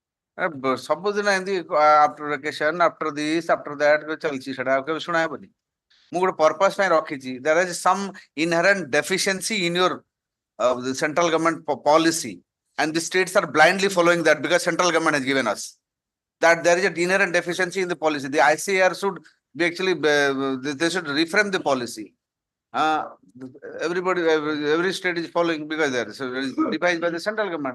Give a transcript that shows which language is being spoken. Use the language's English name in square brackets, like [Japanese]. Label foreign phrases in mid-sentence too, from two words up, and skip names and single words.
[Odia] ସବୁଦିନ ଏମିତି [English] after vacation, after this, after that [Odia] ଚାଲିଛି ସେଟା ଆଉ କେବେ ଶୁଣା ହେବନି। ମୁଁ ଗୋଟେ purpose ପାଇଁ ରଖିଛି। [English] There is some inherent deficiency in your the central government policy, and the states are blindly following that because central government has given us that there is an inherent deficiency in the policy. The ICAR should be actually they should reframe the policy. Everybody, every state is following because there is defined by the central government.